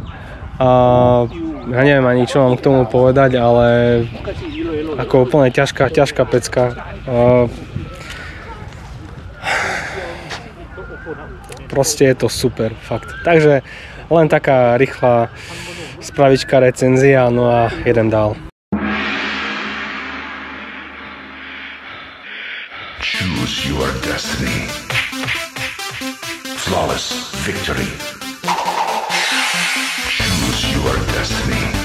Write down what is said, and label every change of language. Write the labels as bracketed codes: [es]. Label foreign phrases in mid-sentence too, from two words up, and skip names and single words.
[sk] Ja neviem ani čo mám k tomu povedať, ale ako úplne ťažká pecka. Proste je to super, fakt. Takže len taká rýchla spravička recenzia, no a idem dál. [en] Choose your your destiny. Flawless victory. Choose your destiny.